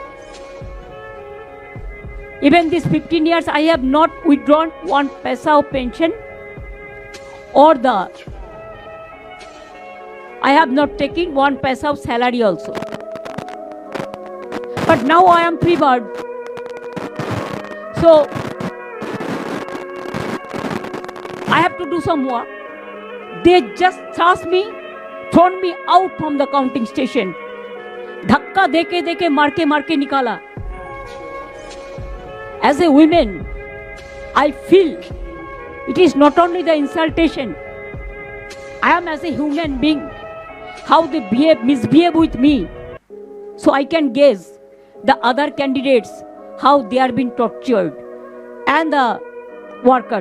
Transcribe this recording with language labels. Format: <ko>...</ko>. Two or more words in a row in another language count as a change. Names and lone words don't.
<en>Even these 15 years I have not withdrawn one paisa of pension or the I have not taken 1 paisa of salary also. But now I am free bird. So I have to do some work. They just thrust me, thrown me out from the counting station.</en> <hi>धक्का देके देके मार के निकाला.</hi> <en>As a woman, I feel it is not only the insultation. I am as a human being, how they misbehave with me. So I can guess the other candidates, how they are being tortured, and the workers.</en>